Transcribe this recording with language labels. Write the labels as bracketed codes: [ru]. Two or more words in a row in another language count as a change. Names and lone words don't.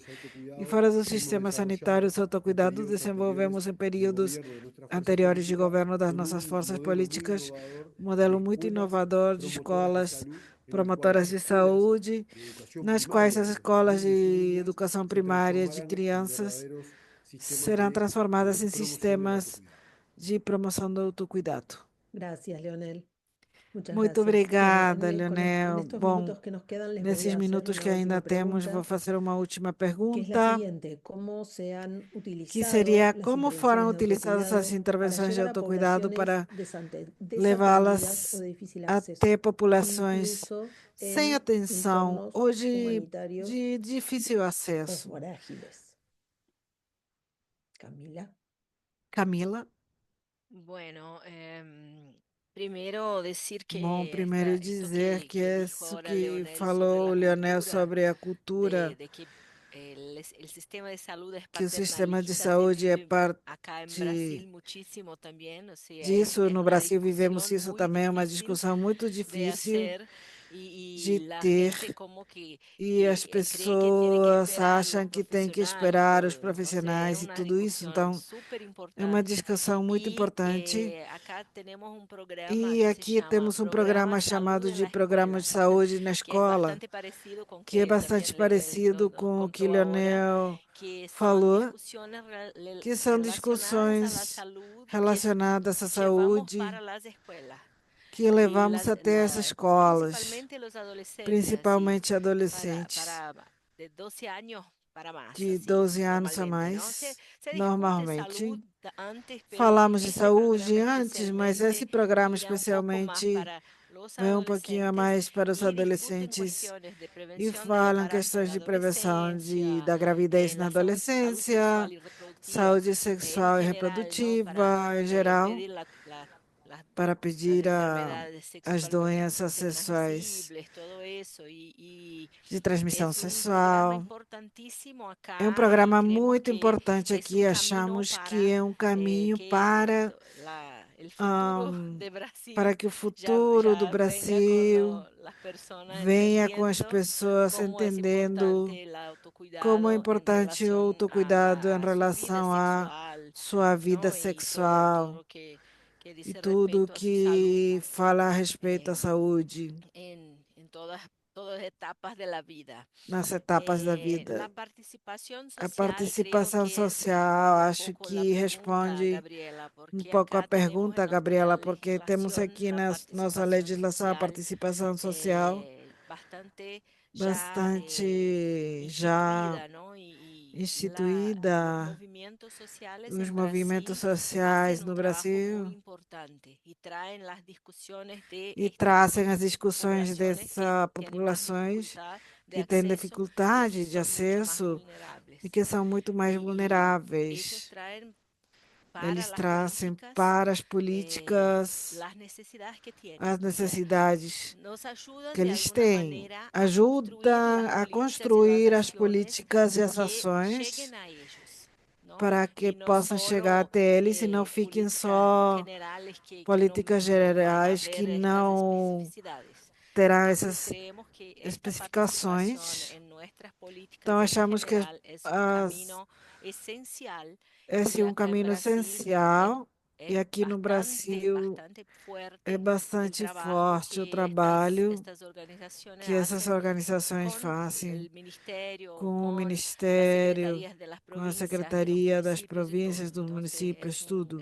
[pt] E fora do sistema sanitário, os autocuidados desenvolvemos em períodos anteriores de governo das nossas forças políticas um modelo muito inovador de escolas promotoras de saúde, nas quais as escolas de educação primária de crianças serão transformadas em sistemas de promoção do autocuidado. [es] Gracias, Leonel. Muchas [pt] Muito [es] gracias. Bueno, [pt] obrigada, [es] en [pt] Leonel. [es] estos [pt] Bom, [es] minutos que nos quedan, les voy [pt] nesses [es] a hacer [pt] minutos [es] una [pt] que ainda [es] última [pt] temos, vou [es] pregunta, [pt] fazer uma última [es] que es la [pt] pergunta, [es] siguiente: ¿cómo se han [pt] que [es] utilizado [pt] seria [es] las [pt] como foram [es] intervenciones de [pt] utilizadas as [es] autocuidado para [pt] intervenções de [es] llegar a [pt] autocuidado [es] poblaciones [pt] para levá-las [es] desatendidas o de difícil acceso, [pt] até populações [es] incluso [pt] sem [es] en [pt] atenção, [es] entornos [pt] hoje [es] humanitarios [pt] de difícil [es] o [pt] acesso? [es] frágiles? Camila. [pt] Camila? [es] Bueno, primero decir [pt] Bom, [es] que [pt] primeiro [es] esto [pt] dizer que [es] que dijo [pt] isso [es] ahora [pt] que [es] Leonel sobre [pt] falou o [es] la [pt] Leonel [es] cultura, [pt] sobre a cultura, [es] de que el sistema de salud es [pt] que o sistema de [es] paternalista, se [pt] saúde é [es] vive [pt] parte [es] acá en Brasil muchísimo también, o sea, [pt] disso. [es] es [pt] No [es] una [pt] Brasil vivemos [es] discusión [pt] isso [es] muy [pt] também, é uma [es] difícil [pt] discussão muito [es] de [pt] difícil [es] hacer [pt] de [es] y la [pt] ter, [es] gente como que, [pt] e as [es] cree que tiene que [pt] pessoas [es] esperar [pt] acham [es] los [pt] que tem que [es] profesionales, [pt] esperar os [es] todo, no sé, es [pt] profissionais e [es] una [pt] tudo isso. [es] discusión [pt] Então, [es] súper [pt] é uma [es] importante. [pt] discussão muito [es] Y [pt] importante. [es] acá tenemos un programa [pt] E [es] que se [pt] aqui [es] llama [pt] temos um [es] Programa [pt] programa [es] Salud [pt] chamado [es] en [pt] de [es] la [pt] Programa [es] Escuela, [pt] de Saúde na [es] que es [pt] Escola, [es] bastante parecido con [pt] que é [es] que [pt] bastante [es] también Leonel [pt] parecido [es] nos [pt] com o que [es] contó ahora, [pt] Leonel [es] que son [pt] falou, [es] discusiones [pt] que são [es] relacionadas a la [pt] discussões [es] salud que [pt] relacionadas à [es] llevamos [pt] saúde [es] para las escuelas [pt] que [es] y [pt] levamos até as escolas, [es] principalmente los adolescentes, así, [pt] principalmente adolescentes [es] para de 12 años para más, [pt] de [es] así, [pt] 12 anos a [es] normalmente, ¿no? [pt] mais, [es] Se discute salud [pt] normalmente. [es] antes, pero [pt] Falamos de [es] este [pt] saúde [es] programa [pt] antes, mas esse [es] especialmente [pt] programa [es] mira un poco más [pt] especialmente [es] para los [pt] vai um pouquinho a [es] adolescentes [pt] mais para os [es] y discuten [pt] adolescentes [es] cuestiones de [pt] e [es] prevención del [pt] falam [es] embarazo en [pt] questões [es] la [pt] de prevenção [es] adolescencia, [pt] da gravidez na [es] la salud [pt] adolescência, [es] sexual y reproductiva [pt] saúde [es] en [pt] sexual e [es] general, ¿no? Para [pt] reprodutiva em geral, [es] impedir las [pt] para [es] las [pt] pedir [es] enfermedades [pt] as [es] sexualmente [pt] doenças sexuais [es] transmisibles, todo eso, [pt] de transmissão [es] es un programa [pt] sexual. [es] importantísimo [pt] É um [es] acá y [pt] programa [es] creemos [pt] muito [es] que [pt] importante [es] es [pt] aqui. [es] un camino [pt] Achamos que [es] para [pt] é um caminho [es] que el futuro ahn, de Brasil [pt] para que o [es] ya, [pt] futuro do [es] ya venga con [pt] Brasil [es] las personas [pt] venha com as [es] entendiendo [pt] pessoas [es] cómo es [pt] entendendo [es] importante el [pt] como é [es] autocuidado en [pt] importante o [es] relación [pt] autocuidado em [es] a su vida [pt] relação à [es] sexual, [pt] sua vida [es] ¿no? Y todo [pt] sexual [es] lo que [pt] e [es] dice [pt] tudo [es] respecto a su salud [pt] que fala a respeito à eh, saúde [es] en todas etapas de la vida. [pt] nas etapas da [es] La [pt] vida. [es] participación [pt] A [es] social creo [pt] participação [es] que [pt] social, [es] responde un [pt] acho [es] poco la [pt] que [es] pregunta, [pt] responde [es] Gabriela, [pt] um [es] porque [pt] pouco a [es] acá tenemos [pt] pergunta, [es] en nuestra [pt] Gabriela, porque temos [es] legislación [pt] aqui [es] la [pt] na nossa [es] participación [pt] legislação a [es] social [pt] participação social [es] bastante ya [pt] bastante já [es] instituida, ¿no? Y los [pt] instituída. [es] movimientos sociales [pt] Os [es] en [pt] movimentos [es] Brasil hacen [pt] sociais [es] un [pt] no [es] trabajo muy [pt] Brasil [es] importante y traen las discusiones de [pt] e [es] estas [pt] trazem as discussões [es] poblaciones que [pt] dessas [es] tienen más [pt] populações [es] dificultad de [pt] que têm [es] acceso y que [pt] dificuldade de [es] son mucho más [pt] acesso e [es] vulnerables. [pt] que são muito mais [es] Ellos [pt] vulneráveis. [es] traen para [pt] Eles [es] las [pt] trazem [es] políticas [pt] para as políticas [es] las necesidades que [pt] as [es] tienen, o sea, [pt] necessidades [es] nos ayudan [pt] que [es] de [pt] eles [es] alguna [pt] têm, [es] manera a construir [pt] ajudam [es] las [pt] a [es] políticas y las [pt] construir as [es] acciones [pt] políticas e as [es] que [pt] ações [es] lleguen a ellos, ¿no? [pt] para que [es] Y no [pt] possam chegar [es] solo [pt] até eles e não fiquem [es] políticas [pt] só [es] generales que [pt] políticas [es] no van a [pt] gerais que [es] ver estas [pt] não [es] especificidades. [pt] terá [es] Entonces [pt] essas [es] creemos que esta participación [pt] especificações. [es] en [pt] Então, achamos que esse é um caminho essencial, e aqui no Brasil é bastante forte o trabalho que essas organizações fazem com o Ministério, com a Secretaria das Províncias, dos municípios, tudo.